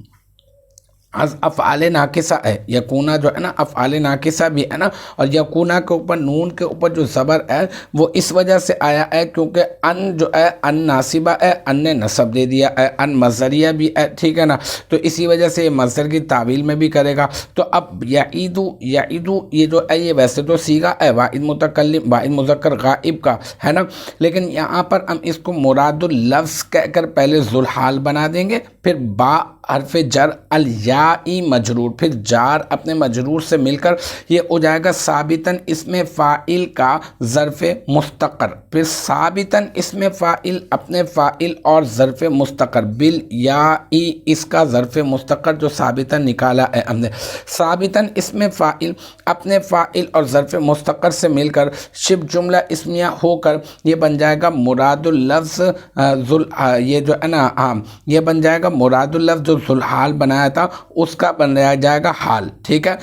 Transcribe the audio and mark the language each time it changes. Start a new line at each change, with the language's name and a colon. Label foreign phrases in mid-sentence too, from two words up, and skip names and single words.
Urdu: از افعال ناقصہ ہے، یکونا جو ہے نا افعال ناقصہ بھی ہے نا، اور یکونا کے اوپر نون کے اوپر جو زبر ہے وہ اس وجہ سے آیا ہے کیونکہ ان جو ہے ان ناصبہ ہے، ان نے نصب دے دیا ہے، ان مصدریہ بھی ہے، ٹھیک ہے نا، تو اسی وجہ سے یہ مصدر کی تعویل میں بھی کرے گا۔ تو اب یعیدو، یعیدو یہ جو ہے یہ ویسے تو صیغہ ہے واحد متکلم واحد مذکر غائب کا ہے نا، لیکن یہاں پر ہم اس کو
Arabic: مراد اللفظ
Urdu: کہہ کر پہلے ذوالحال بنا دیں گے، پھر با حرف جر الیائی مجرور، پھر جار اپنے مجرور سے مل کر یہ ہو جائے گا ثابتاً اسم فاعل کا ظرف مستقر، پھر ثابتاً اسم فاعل اپنے فاعل اور ظرف مستقر بالیائی، اس کا ظرف مستقر جو ثابتاً نکالا ہے ہم نے، ثابتاً اسم فاعل اپنے فاعل اور ظرف مستقر سے مل کر شبہ جملہ اسمیہ ہو کر یہ بن جائے گا
Arabic: مراد اللفظ
Urdu: یہ جو ہے نا یہ بن جائے گا
Arabic: مراد اللفظ
Urdu: جو ذوالحال بنایا تھا اس کا بنایا جائے گا حال، ٹھیک ہے۔